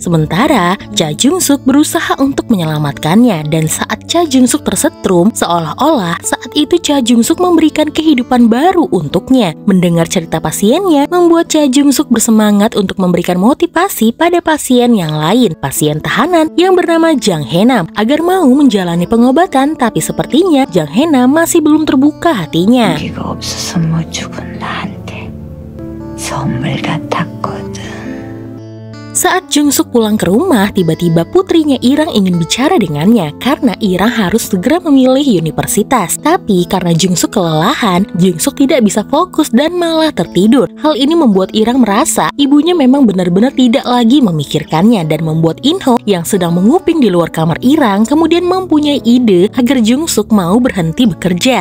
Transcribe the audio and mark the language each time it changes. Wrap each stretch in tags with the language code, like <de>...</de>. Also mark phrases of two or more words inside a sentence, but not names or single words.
<id>Sementara Cha Jungsuk berusaha untuk menyelamatkannya, dan saat Cha Jungsuk tersetrum, seolah-olah saat itu Cha Jungsuk memberikan kehidupan baru untuknya. Mendengar cerita pasiennya membuat Cha Jungsuk bersemangat untuk memberikan motivasi pada pasien yang lain, pasien tahanan yang bernama Jang Hae-nam, agar mau menjalani pengobatan. Tapi sepertinya Jang Hae-nam masih belum terbuka hatinya.</id> <ko>죽은 나한테 선물 같았거든.</ko> <id>Saat Jungsuk pulang ke rumah, tiba-tiba putrinya Irang ingin bicara dengannya karena Irang harus segera memilih universitas. Tapi karena Jungsuk kelelahan, Jungsuk tidak bisa fokus dan malah tertidur. Hal ini membuat Irang merasa ibunya memang benar-benar tidak lagi memikirkannya dan membuat Inho yang sedang menguping di luar kamar Irang kemudian mempunyai ide agar Jungsuk mau berhenti bekerja.</id>